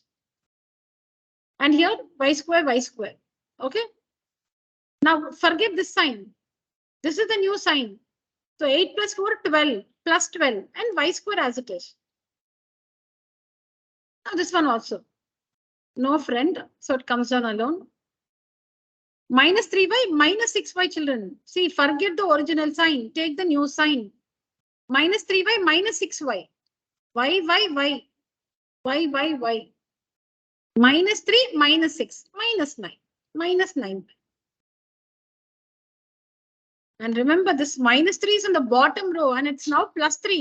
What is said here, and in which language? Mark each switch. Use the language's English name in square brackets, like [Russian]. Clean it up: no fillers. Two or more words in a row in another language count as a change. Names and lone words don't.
[English] And here y square. Okay. Now forget this sign. This is the new sign. So 8 plus 4, 12 plus 12 and y square as it is. Now this one also. No friend. So it comes down alone. Minus 3y, minus 6y children. See, forget the original sign. Take the new sign. Minus 3y, minus 6y. Y. Minus 3, minus 6, minus 9. Minus 9. And remember, this minus 3 is in the bottom row and it's now plus 3.